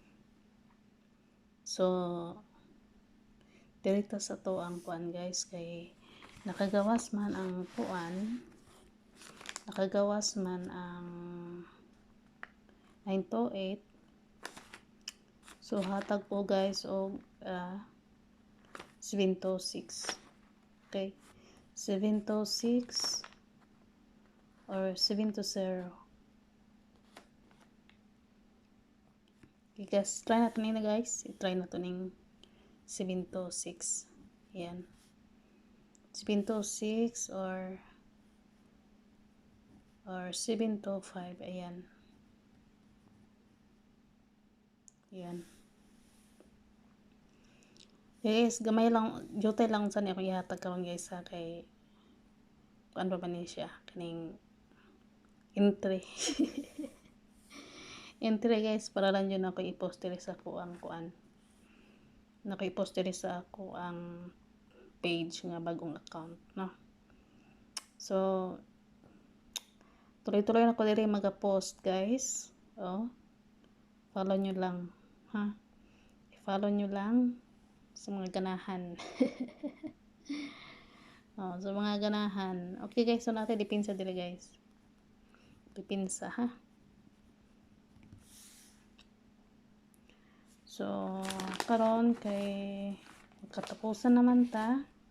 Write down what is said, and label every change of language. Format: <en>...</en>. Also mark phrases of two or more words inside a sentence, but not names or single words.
<ceb>So, direkta sa to ang kuan guys kay nakagawas man ang 9 to 8. So hatag po guys og 7 to 6. Okay, 7 to 6 or 7 to 0.</ceb> <tl>Okay guys, try natin nila guys, i-try natin ning 7 to 6.</tl> <ceb>Yan, 7 to 6 or 7 to 5. Ayan. Yan. Guys, gamay lang, jutay lang sa niya kung ihatag karon guys ha, kay ano ba ni siya, kaning entry. Entry guys, para lang yun ako i-post diri sa ako ang kuan. Naka-i-post diri sa ako ang page nga bagong account, no? So, tuloy-tuloy na ko diri mag-post guys.</ceb> <tl>Oh, follow nyo lang, ha? I-follow nyo lang sa mga ganahan.</tl> <ceb>Oh, sa mga ganahan. Okay guys, so natin dipinsa dili guys. Dipinsa ha. So, karon kay katapusan naman ta.</ceb>